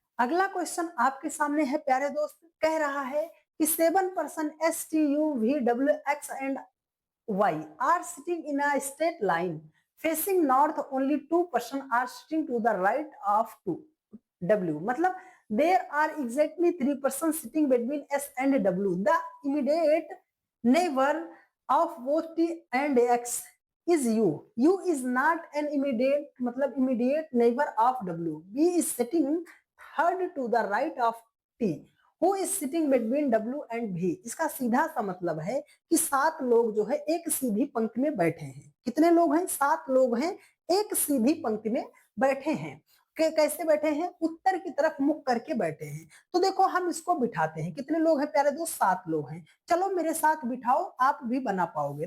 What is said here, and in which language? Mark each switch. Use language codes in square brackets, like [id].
[hi] अगला क्वेश्चन आपके सामने है प्यारे दोस्त, कह रहा है कि [en] 7 S T U V W X and Y are sitting in a straight line facing north, only 2 are sitting to the right of to W, मतलब there are exactly 3 sitting between S and W. The immediate neighbor of both T and X is U. U is not an immediate, मतलब immediate neighbor of W. B is sitting third to the right of T. Who is sitting between W and V? [hi] इसका सीधा सा मतलब है कि 7 लोग जो है एक सीधी पंक्ति में बैठे हैं। कितने लोग हैं? 7 लोग हैं, एक सीधी पंक्ति में बैठे हैं। कैसे बैठे हैं? उत्तर की तरफ मुख करके बैठे हैं। तो देखो हम इसको बिठाते हैं। कितने लोग हैं प्यारे दोस्त? 7 लोग हैं। चलो मेरे साथ बिठाओ, आप भी बना पाओगे।